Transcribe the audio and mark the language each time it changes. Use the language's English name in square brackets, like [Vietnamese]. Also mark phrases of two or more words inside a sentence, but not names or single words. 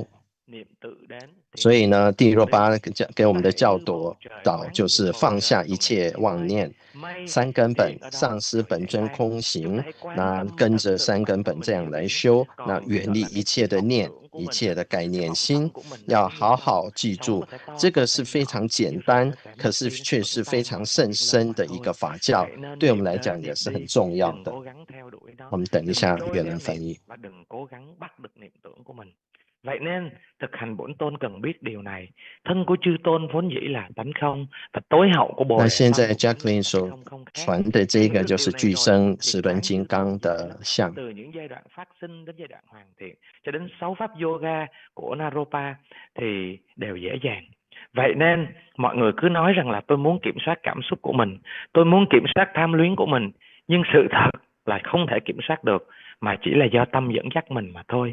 [Chinese] 所以呢，第686给我们的教导就是放下一切妄念，三根本，丧失本尊空行，那跟着三根本这样来修，那远离一切的念，一切的概念心，要好好记住，这个是非常简单，可是却是非常甚深的一个法教，对我们来讲也是很重要的。我们等一下越南翻译。 [Vietnamese] Vậy nên thực hành bổn tôn cần biết điều này, thân của chư tôn vốn dĩ là tánh không và tối hậu của Bồ Đề. [Chinese] 那现在 Jacqueline 所传的这个就是具生时轮金刚的像。 [Vietnamese] Từ những giai đoạn phát sinh đến giai đoạn hoàn thiện cho đến 6 pháp yoga của Naropa thì đều dễ dàng. Vậy nên mọi người cứ nói rằng là tôi muốn kiểm soát cảm xúc của mình, tôi muốn kiểm soát tham luyến của mình, nhưng sự thật là không thể kiểm soát được, mà chỉ là do tâm dẫn dắt mình mà thôi.